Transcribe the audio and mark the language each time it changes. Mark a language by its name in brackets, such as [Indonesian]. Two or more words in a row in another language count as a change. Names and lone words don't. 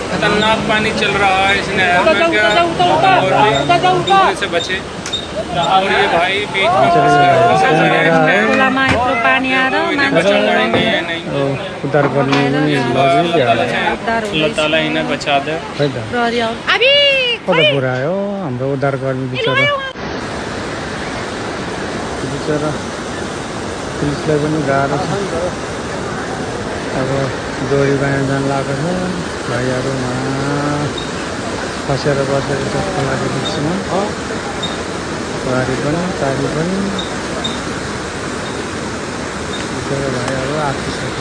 [Hindi] खतरनाक पानी चल रहा है इस नहर में, क्या डूबने से बचे। और ये भाई बीच में फंस गए। [Nepali] खोलामा यत्रो पानी आएर मान्छे उद्धार गर्ने पनि लगिहाल्यो। [Hindi] अल्लाह ताला इन्हें बचा दे। [Nepali] प्रहरी आउँ कता पुऱ्यायो हाम्रो उद्धार गर्ने बिचरा पुलिसलाई पनि गाह्रो छ। अब डोरी बाँडेर जान लागेको छ भाइहरूमा फसेर बसेर खोलाको बिचमा पारी पनि बिचरा भाइहरू आत्तिसक्यो।